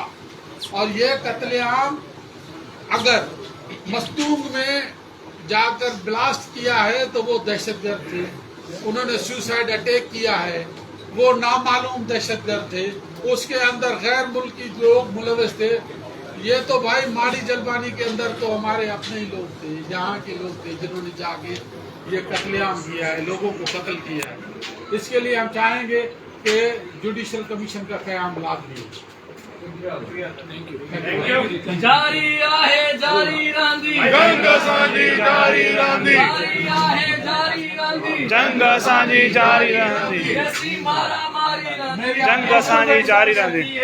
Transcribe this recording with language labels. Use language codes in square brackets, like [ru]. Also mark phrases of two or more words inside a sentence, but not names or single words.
[ur] اور یہ قتل عام اگر مستونگ میں جا کر بلاسٹ کیا ہے تو وہ دہشت گرد تھے، انہوں نے [en] suicide attack [ur] کیا ہے، وہ نامعلوم دہشت گرد تھے، اس کے اندر غیر ملکی لوگ ملوث تھے. یہ تو بھائی ماڑی جلبانی کے اندر تو ہمارے اپنے ہی لوگ تھے، یہاں کے لوگ تھے جنہوں نے جا کے یہ قتل عام کیا ہے، لوگوں کو قتل کیا ہے. اس کے لیے ہم چاہیں گے کہ [en] judicial commission [ur] کا قیام لازمی ہو. [sd] जारी आहे जारी रहंदी जंग असांजी जारी रहंदी, जारी आहे जारी रहंदी जंग असांजी जारी रहंदी, जैसी मारा मारी रहंदी जंग असांजी जारी रहंदी।